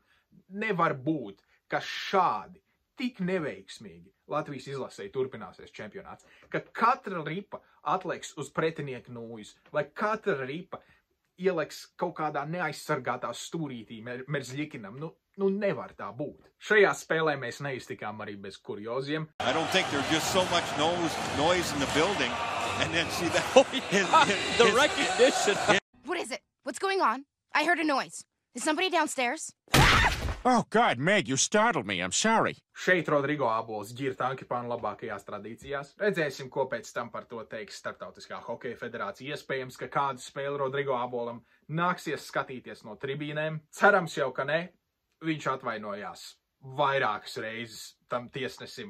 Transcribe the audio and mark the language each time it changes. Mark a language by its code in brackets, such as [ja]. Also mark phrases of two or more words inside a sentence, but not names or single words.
[lv] Nevar būt, ka šādi, tik neveiksmīgi Latvijas izlasē turpināsies čempionāts, ka katra ripa atlieks uz pretinieka nūjas, vai katra ripa ieliks kaut kādā neaizsargātā stūrītī Merzļikinam. Nevar tā būt. Šajā spēlē mēs neiztikām arī bez kurioziem. [en] I don't think there's just so much noise in the building. And then see that the recognition. What is it? What's going on? I heard a noise. Is somebody downstairs? Oh, God, Meg, you startled me. I'm sorry. [lv] Šeit Rodrigo Abols ģirta Ankipānu labākajās tradīcijās. Redzēsim, ko pēc tam par to teiks Startautiskā hokeja federācija. Iespējams, ka kādu spēli Rodrigo Abolam nāksies skatīties no tribīnēm. Cerams jau, ka ne. Viņš atvainojās vairākas reizes tam tiesnesim.